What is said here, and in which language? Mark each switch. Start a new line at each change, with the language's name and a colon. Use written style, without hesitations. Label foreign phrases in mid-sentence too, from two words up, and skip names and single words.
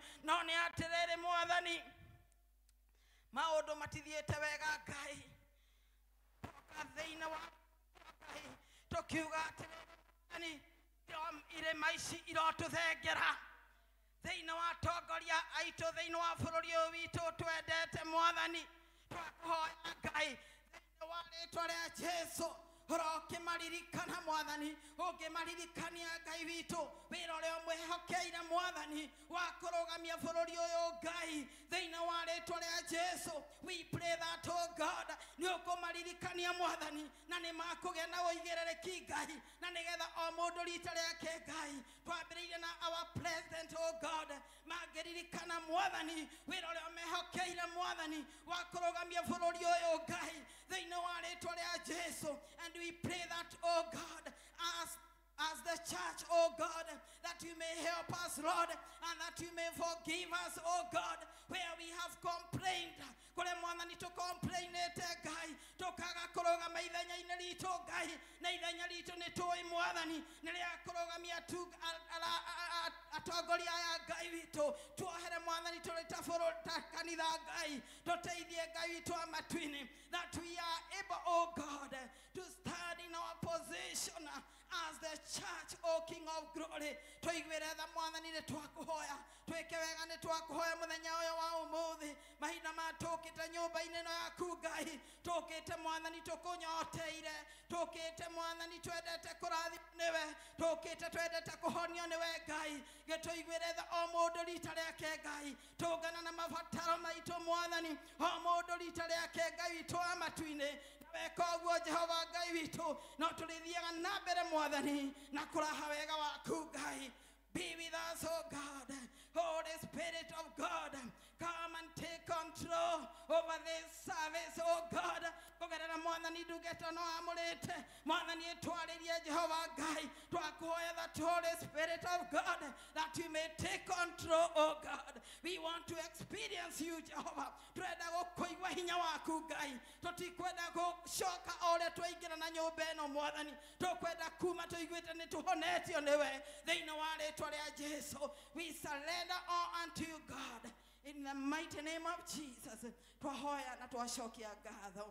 Kikuyu: No nĩ atĩrĩrĩ Mwathani, maũndũ matithiĩte wega Ngai, toka thĩinĩ wa Ngai tũkiuga atĩrĩrĩ irĩma ici irotũthengera thĩinĩ wa atongoria aitũ thĩinĩ wa bũrũri ũyũ witũ twendete Mwathani. Twakũhoya Ngai thĩinĩ wa rĩtwa rĩa Jesu ũrokĩmaririkana Mwathani, ũngĩmaririkania Ngai witũ wĩra ũrĩa ũmwĩhokeire Mwathani wa kũrũgamia bũrũri ũyũ Ngai thĩinĩ wa rĩtwa rĩa Jesu.
English: We pray that, oh God,
Kikuyu: nĩ ũkũmaririkania Mwathani na nĩ makũgĩa na ũigĩrĩrĩki Ngai, na nĩgetha o mũndũ rita rĩake Ngai. Twambĩrĩirie na
English: our president, oh God,
Kikuyu: mangĩririkana Mwathani wĩra ũrĩa ũmwĩhokeire Mwathani wa kũrũgamia bũrũri ũyũ Ngai thĩinĩ wa rĩtwa rĩa Jesu.
English: And we pray that, oh God, as the church, oh God, that you may help us, Lord, and that you may forgive us, oh God, where we have complained.
Kikuyu: Kule Mwathani tũcomplainĩte Ngai, tũkaga kũrũgama ithenya-inĩ ritũ Ngai, na ithenya ritũ nĩ tũĩ Mwathani nĩ rĩa kũrũgamia atongoria aya Ngai witũ. Tuohere Mwathani tũrĩ ta bũrũri ta kanitha Ngai, tũteithie Ngai witũ amatu-inĩ,
English: that we are able, oh God, to stand in our position as the church, O King of Glory.
Kikuyu: Tũiguĩre tha Mwathani nĩ twakũhoya, twĩke wega nĩ twakũhoya mũthenya ũyũ wa ũmũthĩ. Mahinda ma tũkĩte nyũmba-inĩ ĩno yaku Ngai, tũkĩte Mwathani tũkũnyoteire, tũkĩte Mwathani twendete kũrathimwo nĩwe, tũkĩte twendete kũhonio nĩwe Ngai. Gĩtũiguĩre tha o mũndũ rita rĩake Ngai, tũngana na mabataro maitũ Mwathani, o mũndũ rita rĩake Ngai witũ amatu-inĩ. Weka ũguo Jehova Ngai witũ, no tũrĩthiaga na mbere Mwathani na kũraha wega waku Ngai.
English: Be with us, oh God. Holy Spirit of God, come and take control over this service, oh God.
Kikuyu: Kugerera Mwathani ndungata no amũrĩte, Mwathani etwarĩrie Jehova Ngai, twakuhoya
English: that Holy Spirit of God, that you may take control, oh God. We want to experience you, Jehovah.
Kikuyu: Twenda gũkũigua hinya waku Ngai, tũtikwenda gũcoka o ũrĩa twaingĩra na nyũmba ĩno Mwathani, tũkwenda kuma tũiguĩte nĩ tũhonetio nĩwe thĩinĩ wa rĩtwa rĩa Jesu.
English: We surrender all unto you, God, in the mighty name of Jesus.
Kikuyu: Twahoya na twacokia ngatho.